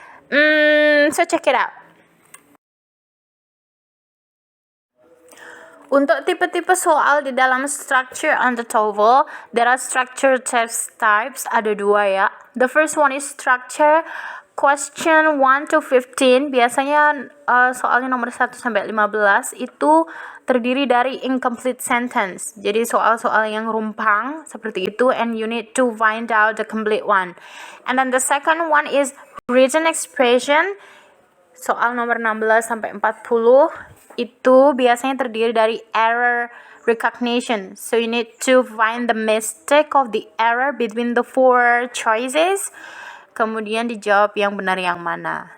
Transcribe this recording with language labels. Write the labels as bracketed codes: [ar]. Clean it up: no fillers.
[en] So check it out. [id] Untuk tipe-tipe soal di dalam [en] structure on the TOEFL, there are structure test types, [id] ada dua ya. [en] The first one is structure question 1 to 15. [id] Biasanya soalnya nomor 1 sampai 15 itu terdiri dari incomplete sentence. Jadi soal-soal yang rumpang seperti itu, [en] and you need to find out the complete one. And then the second one is written expression. [id] Soal nomor 16 sampai 40 itu biasanya terdiri dari error recognition. [en] So you need to find the mistake of the error between the 4 choices. [id] Kemudian dijawab yang benar yang mana.